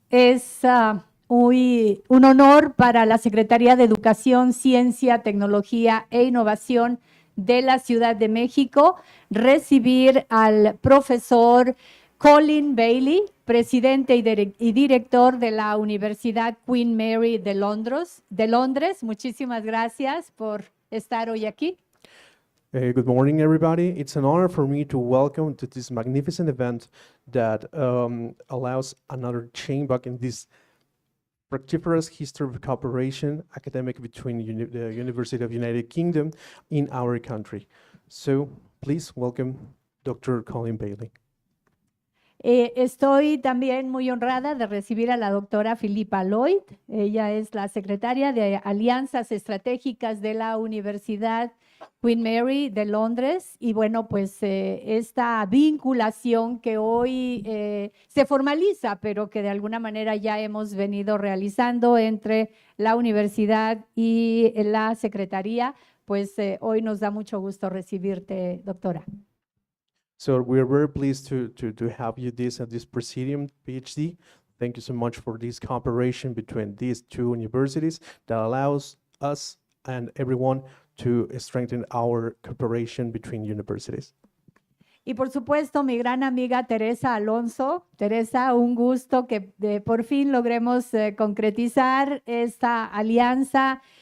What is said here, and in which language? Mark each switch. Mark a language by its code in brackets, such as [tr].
[es] Es un honor para la Secretaría de Educación, Ciencia, Tecnología e Innovación de la Ciudad de México recibir al profesor Colin Bailey, presidente y director de la Universidad Queen Mary de Londres. Muchísimas gracias por estar hoy aquí. [en] Good morning, everybody. It's an honor for me to welcome to this magnificent event that allows another chain back in this fructiferous history of cooperation academic between the University of United Kingdom in our country. So please welcome Dr. Colin Bailey. [es] Estoy también muy honrada de recibir a la doctora Philippa Lloyd. Ella es la secretaria de Alianzas Estratégicas de la Universidad Queen Mary de Londres y bueno, pues esta vinculación que hoy se formaliza, pero que de alguna manera ya hemos venido realizando entre la universidad y la Secretaría, pues hoy nos da mucho gusto recibirte, doctora. [en] So we're very pleased to have you at this Presidium PhD. Thank you so much for this cooperation between these two universities that allows us and everyone to strengthen our cooperation between universities. [es] Y por supuesto, mi gran amiga Teresa Alonso. Teresa, un gusto que por fin logremos concretizar esta alianza.